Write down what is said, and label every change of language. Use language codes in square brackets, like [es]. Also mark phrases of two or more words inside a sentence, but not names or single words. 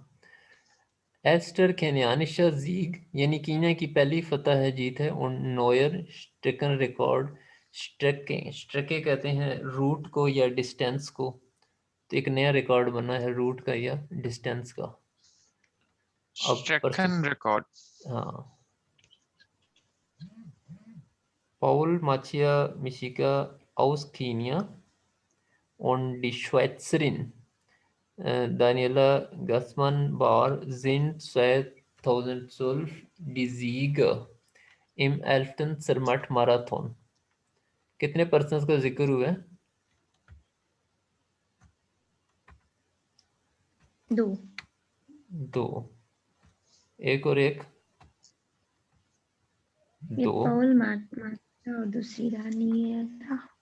[de] Erster kenianischer Sieg, [hi] यानी कीनिया की पहली फतह है, जीत है। और [de] neuer Streckenrekord, [hi] स्ट्रके स्ट्रके कहते हैं रूट को या डिस्टेंस को, तो एक नया रिकॉर्ड बना है रूट का या डिस्टेंस का। अब [de] Streckenrekord. [hi] हाँ, [de] Paul Macia Michiga aus Kenia und die Schweizerin Daniela Gassmann-Barr sind 2012 die Sieger im 11. Zermatt-Marathon। [hi] कितने पर्सन्स का जिक्र हुआ है? 2। 2। एक और एक, ये 2। पॉल माता और दूसरी रानी है था।